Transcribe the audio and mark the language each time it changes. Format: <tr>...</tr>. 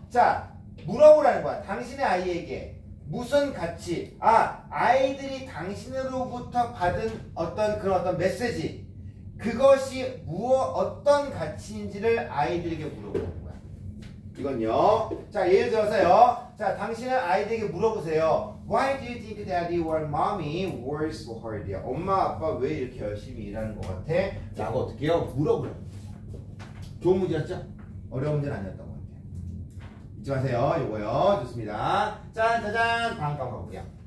<ko>자, 물어보라는 거야. 당신의 아이에게 무슨 가치, 아이들이 당신으로부터 받은 어떤 그런 어떤 메시지, 그것이 어떤 가치인지를 아이들에게 물어보는 거야. 이건요. 자, 예를 들어서요. 자, 당신은 아이들에게 물어보세요.</ko> <en>Why do you think daddy or mommy work so hard?</en> <ko>엄마, 아빠 왜 이렇게 열심히 일하는 것 같아? 라고 어떻게 해요? 물어보라는 거죠. 좋은 문제였죠? 어려운 문제는 아니었던 것 같아요. 잊지 마세요. 요거요. 좋습니다. 짠, 짜잔. 다음 거 가볼게요.</ko>